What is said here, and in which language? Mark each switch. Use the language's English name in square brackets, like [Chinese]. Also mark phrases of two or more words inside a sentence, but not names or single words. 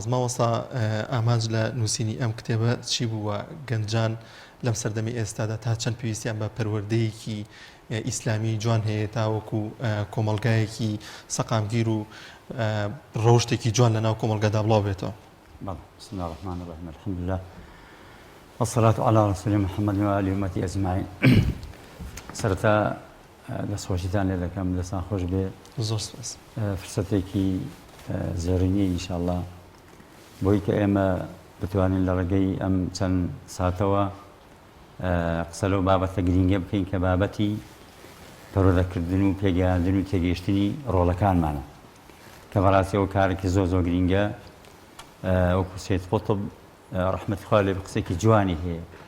[Central Kurdish] مامۆستا ئامانج لە نووسینی ئەم کتێبە چی بووە گەنجان لەم سەردەمی ئێستادا تا چەند پێویستیان بە پەروەردەیەکی ئیسلامی جوان هەیە تاوەکو کۆمەلگایەکی سەقامگیر و ڕۆژتێکی جوان لە ناو کۆمەلگادا بڵاو بێتەوە. [Arabic] بسم الله الرحمن الرحيم الحمد لله والصلاة على رسول محمد وآله وأمته أجمعين. [Central Kurdish] سرتا دەستخۆشیتان لێ دەکەم دەستان خۆش بێ زۆر سپاس فرسەتێکی زێڕینی ئینشاءالله بۆی کە ئێمە بتوانین لە ڕێگەی ئەم چەند ساتەوە قسە لەو بابەتە گرینگە بکەین کە بابەتی پەروەردەکردن و پێگەیاندن و تێگەیشتنی ڕۆڵەکانمانە کە بەڕاستی ئەو کارێکی زۆر زۆر گرینگە وەکو سید قوتب ڕەحمەتی خوا لێ قسێکی جوانی هەیە